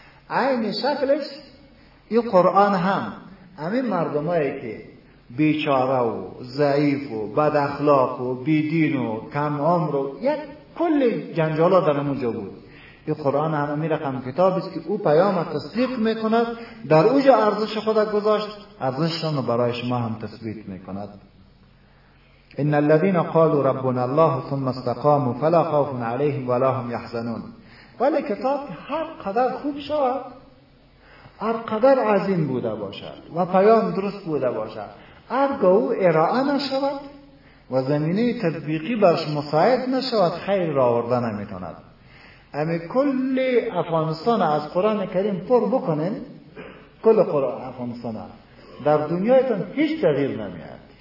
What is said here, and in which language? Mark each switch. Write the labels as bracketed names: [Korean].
[Persian] عین شکلش این قرآن هم همین مردمایی که بیچاره و ضعیف و بد اخلاق و بیدین و کم عمر و یک کل جنجالا در اونجا بود، این قرآن هم همین رقم کتابی است که او پیام تصدیق میکند، در اونجا ارزش خود گذاشت، ارزششون رو برای شما هم تثبیت میکند. [Arabic] ان الذين قالوا ربنا الله ثم استقاموا فلا خوف عليهم ولا هم يحزنون. [Persian] ولی کتاب هر قدر خوب شد، هر قدر عظیم بوده باشد و پیام درست بوده باشد، ارگاه او ارائه نشود و زمینه تطبیقی برش مساعد نشود، خیر را آورده نمیتوند. اما کل افغانستان از قرآن کریم پر بکنن، کل قرآن افغانستان در دنیایتون هیچ تغییر نمیاد.